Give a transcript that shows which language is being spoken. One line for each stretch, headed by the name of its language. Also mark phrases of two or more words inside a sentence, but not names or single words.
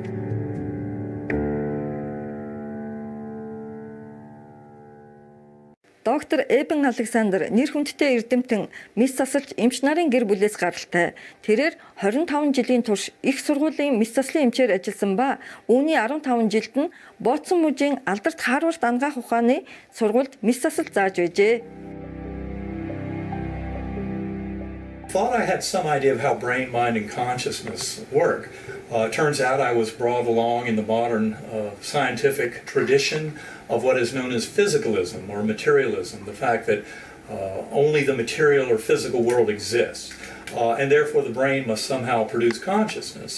Mongolian: Доктор Александр нэр хүндтэй эрдэмтэн мэс засалч эмч нарын гэр бүлээс гаралтай. Тэрээр 25 жилийн турш их сургуулийн мэс заслын эмчээр ажилласан ба үүний 15 жилд нь Ботсон мужийн алдарт Харвард ангаах ухааны сургуульд мэс засал зааж байжээ.
English: Thought I had some idea of how brain, mind, and consciousness work. Turns out I was brought along in the modern scientific tradition of what is known as physicalism or materialism, the fact that only the material or physical world exists, and therefore the brain must somehow produce consciousness.